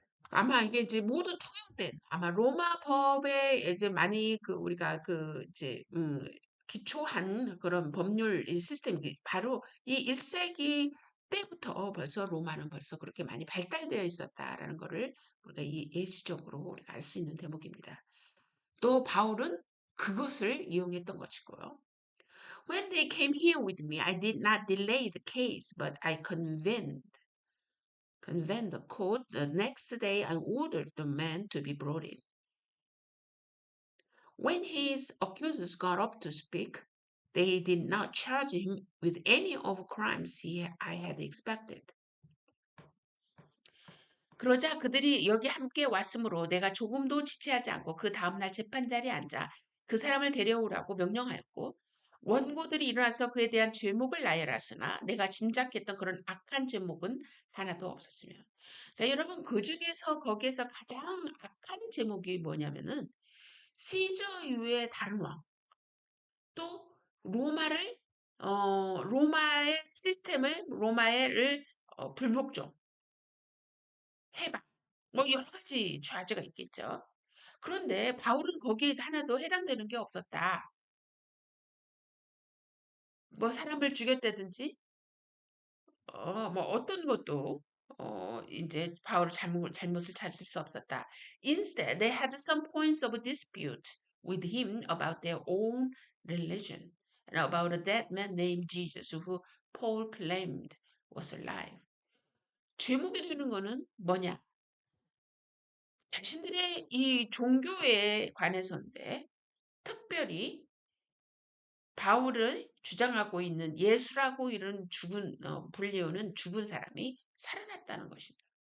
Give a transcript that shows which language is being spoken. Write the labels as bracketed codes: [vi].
[ko] 아마 이게 이제 모두 통용된 아마 로마 법에 이제 많이 그 우리가 그 이제 기초한 그런 법률 이 시스템이 바로 이 1세기 때부터 벌써 로마는 벌써 그렇게 많이 발달되어 있었다라는 거를 우리가 이 예시적으로 우리가 알 수 있는 대목입니다. 또 바울은 그것을 이용했던 것이고요. [en] When they came here with me, I did not delay the case, but I convened the court the next day and ordered the man to be brought in. When his accusers got up to speak, they did not charge him with any of the crimes I had expected. [ko] 그러자 그들이 여기 함께 왔으므로 내가 조금도 지체하지 않고 그 다음날 재판자리에 앉아 그 사람을 데려오라고 명령하였고 원고들이 일어나서 그에 대한 죄목을 나열하으나 내가 짐작했던 그런 악한 죄목은 하나도 없었으며 자 여러분 그 중에서 거기에서 가장 악한 제목이 뭐냐면은 시저 이후의 다른 왕 또 로마를 로마의 시스템을 로마를 불복종 해방 뭐 여러 가지 좌제가 있겠죠. 그런데 바울은 거기에 하나도 해당되는 게 없었다. 뭐 사람을 죽였다든지 뭐 어떤 것도 이제 바울의 잘못을 찾을 수 없었다. [en] Instead, they had some points of dispute with him about their own religion and about a dead man named Jesus who Paul claimed was alive. [ko] 죄목이 되는 거는 뭐냐? 자신들의 이 종교에 관해서인데 특별히 바울을 주장하고 있는 예수라고 이런 불리우는 죽은 사람이 살아났다는 것입니다.